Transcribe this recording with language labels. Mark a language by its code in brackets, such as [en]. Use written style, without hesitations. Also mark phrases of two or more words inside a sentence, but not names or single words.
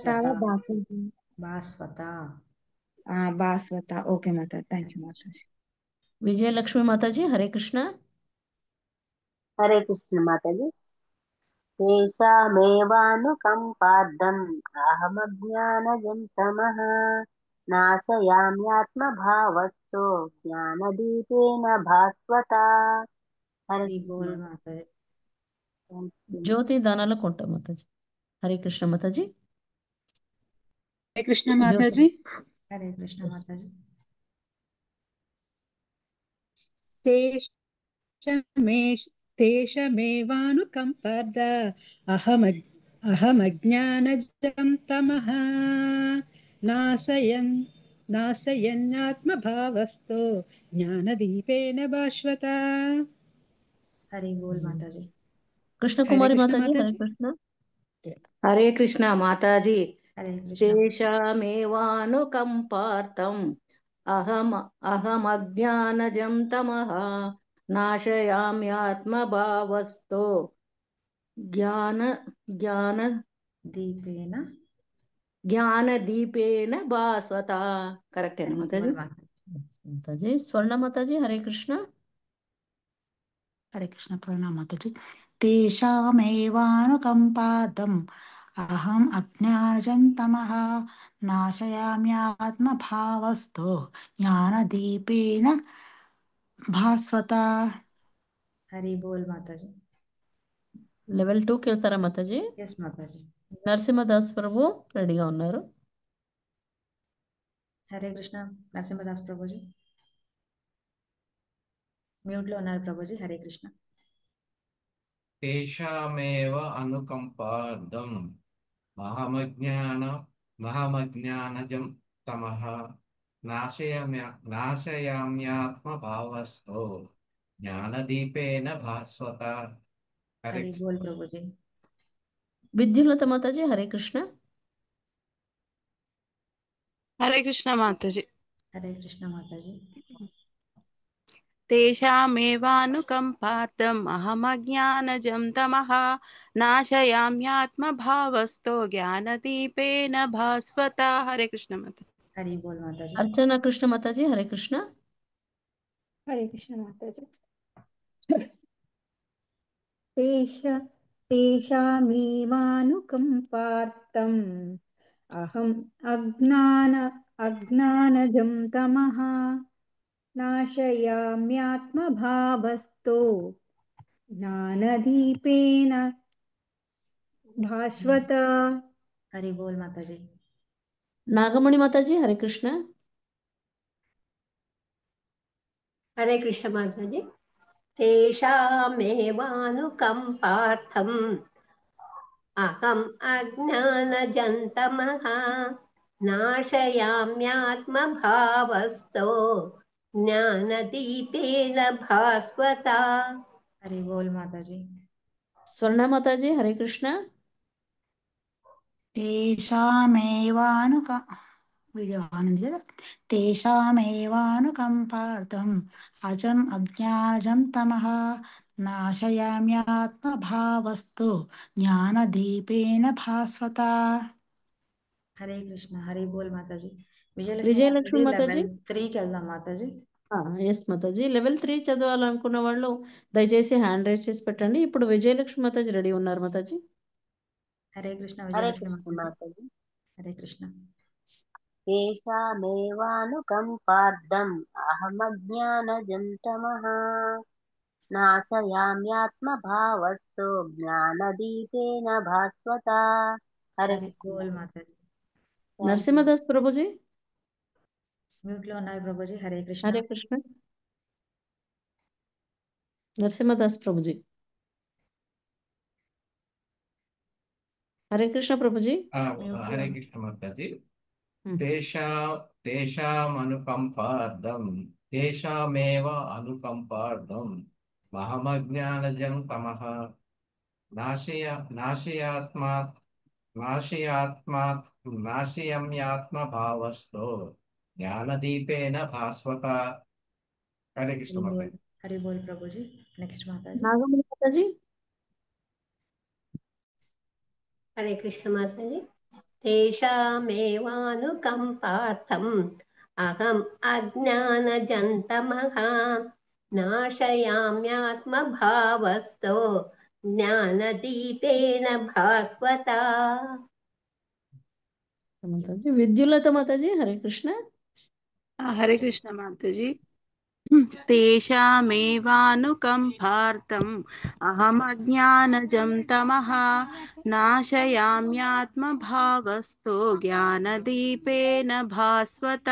[te] భాస్వత. భాస్వత. భాస్వత. భాస్వత. ఓకే మాతాజీ. [en] thank you [te] మాతాజీ. విజయలక్ష్మి మాతాజీ హరే కృష్ణ. హరే కృష్ణ మాతాజీ. [sa] తేషామేవానుకంపార్థం అహమజ్ఞానజం తమః नाशयाम्यात्मभावस्थो ज्ञानदीपेन भास्वता हरे [hi] हरि कृष्ण बोल माता माता जी। जी। [te] జ్యోతి దానాల కొంట మాతాజీ. హరే కృష్ణ మాతాజీ. హరే కృష్ణ జ్యోతి మాతాజీ. [hi] हरे कृष्ण माता जी। [sa] तेषमेवानुकम्पार्थ अहमज्ञानजं तमः नाशयन्नात्मभावस्तो ज्ञानदीपेन भास्वता [hi] हरि बोल माता जी। [te] కృష్ణ [hi] हरे [te] కుమారి [hi] कृष्ण [te] మాతాజీ. హరే [hi] माताजी। [te] కృష్ణ. [hi] हरे कृष्ण माताजी। हरे कृष्ण [sa] तेषामेवानुकम्पार्थम् अहमज्ञानजं तमः नाशयाम्यात्मभावस्तो ज्ञान ज्ञान दीपेन। ज्ञानदीपेन भास्वता। [hi] करेक्ट है ना हरि माताजी? बोल माता जी। [te] మాతాజీ. స్వర్ణ మాతాజీ. హరే కృష్ణ. [hi] हरे कृष्ण प्रणाम माताजी [sa] तेषामेवानुकम्पार्थम् अहम् अज्ञानजं तमः नाशयाम्यात्मभावस्थो ज्ञानदीपेन भास्वता [hi] हरि बोल माता जी। [te] లెవెల్ 2కి వెళ్తారా మాతాజీ? [hi] यस माता जी। [te] నరసింహదాస్ ప్రభు రెడీగా ఉన్నారు. [hi] हरे कृष्ण नरसिंहदास प्रभु जी म्यूट [te] లో ఉన్నారు ప్రభుజీ. హరే కృష్ణ. [sa] తేషామేవ అనుకంపార్థం మహమజ్ఞానజం తమః నాశయామ్యాత్మభావస్థో జ్ఞానదీపేన భాస్వత. [te] హరే హరి బోల్ ప్రభుజీ. విద్యుల్లత మాతాజీ. హరే కృష్ణ. [hi] हरे कृष्ण माताजी। [te] హరే కృష్ణ మాతాజీ. [sa] तेषामेवानुकम्पार्थम् अहमज्ञानजं तमः नाशयाम्यात्मभावस्थो ज्ञानदीपेन भास्वता। [hi] हरे कृष्ण माता। [te] హరి బోల్ మాతాజీ. అర్చన కృష్ణ మాతాజీ. హరే కృష్ణ. [hi] हरे कृष्ण माताजी [sa] तेषामेवानुकम्पार्थम् अहम् अज्ञानजं तमः नाशयाम्यात्मभावस्तो ज्ञानदीपेन भास्वता [te] హరి బోల్ మాతాజీ. నాగమణి మాతాజీ. హరే కృష్ణ. [hi] हरे कृष्ण माताजी। [sa] तेषामेवानुकम्पार्थम् अहम् अज्ञानजं तमः नाशयाम्यात्मभावस्थो ज्ञानदीपेन भास्वता। [te] హరి బోల్ మాతాజీ. స్వర్ణ మాతాజీ. హరే కృష్ణ. [sa] तेषामेवानुक [te] వీడియో ఆనంది కదా [sa] तेषामेवानुकम्पार्थम् अजम् अज्ञानजं तमः नाशयाम्यात्मभावस्तु ज्ञानदीपेन भास्वता [te] హరే కృష్ణ. హరి బోల్ మాతాజీ. విజయలక్ష్మి విజయలక్ష్మి మాతాజీ మాతాజీ. లెవెల్ 3కి వెళ్దాం మాతాజీ. ఎస్ మాతాజీ. లెవెల్ 3 చదవాలనుకున్న వాళ్ళు దయచేసి [en] hand raise [te] చేసి పెట్టండి. ఇప్పుడు విజయలక్ష్మి మాతాజీ రెడీ ఉన్నారు మాతాజీ. హరే కృష్ణ [hi] हरे [te] విజయలక్ష్మి [hi] कृष्ण [te] మాతాజీ. [hi] माताजी [te] హరే కృష్ణ. [sa] तेषामेवानुकम्पार्थम् अहमज्ञानजं तमः नाशयाम्यात्मभावस्तु ज्ञानदीपेन भास्वता हरे [te] హరి [hi] कृष्ण [te] బోల్ [hi] माताजी [te] మాతాజీ. [en] thank you [te] నరసింహదాస్ ప్రభుజీ. మ్యూట్ లో ఉన్నారు ప్రభుజీ. హరే కృష్ణ. హరే కృష్ణ. నరసింహదాస్ ప్రభుజీ. హరే కృష్ణ ప్రభుజీ. మ్యూట్ లో హరే కృష్ణ మాతాజీ. ఉమ్. [sa] తేషామేవ అనుకంపార్థం మహమజ్ఞానజం తమః నాశయామ్యాత్మభావస్థో జ్ఞానదీపేన భాస్వత. [te] హరే కృష్ణ హరి బోల్. మాతాజీ. హరి బోల్ ప్రభుజీ. నెక్స్ట్ మాతాజీ. నాగమణి మాతాజీ. [hi] हरे कृष्ण माताजी। [sa] तेषामेवानुकम्पार्थम् अहम् अज्ञानजं तमः नाशयाम्यात्मभावस्थो ज्ञानदीपेन भास्वता। [te] మాతాజీ విద్యులత మాతాజీ హరే కృష్ణ. హరే కృష్ణ మాతాజీ. [sa] తేషామేవానుకంపార్థం అహమజ్ఞానజం తమః నాశయామ్యాత్మభావస్థో జ్ఞానదీపేన భాస్వత.